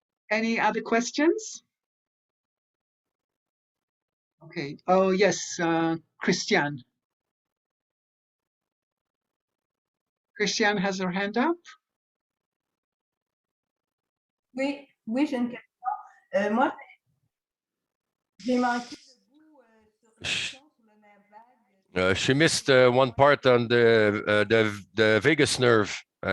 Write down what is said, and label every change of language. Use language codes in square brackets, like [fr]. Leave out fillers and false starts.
[en] Any other questions? Okay. Oh, yes, Christiane. Christiane has her hand up. [fr] Oui, j'ai une question. Moi, j'ai manqué le bout sur le nerf vague. [en] She missed one part on the vagus nerve.